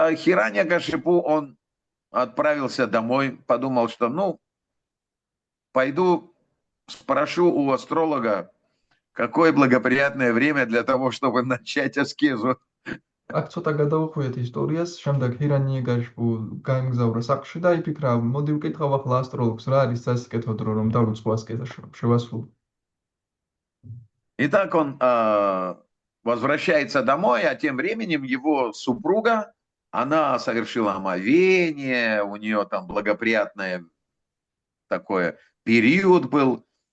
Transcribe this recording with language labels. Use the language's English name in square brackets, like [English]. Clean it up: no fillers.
[Russian] Хираньякашипу, он отправился домой, подумал, что, ну, пойду спрошу у астролога, какое благоприятное время для того, чтобы начать аскезу. [Georgian] აქ ცოტა გადავუხვიეთ ისტორიას, შემდეგ ჰირანიაკაშიპუ გაემგზავრა სახლში და იფიქრა, მოდი ვკითხავ ახლა ასტროლოგს, რა არის სასიკეთო დრო, რომ დავიწყო ასკეზა შევასრულო. [Russian] Итак, он возвращается домой, а тем временем его супруга, она совершила омовение, у нее там благоприятный такой период был.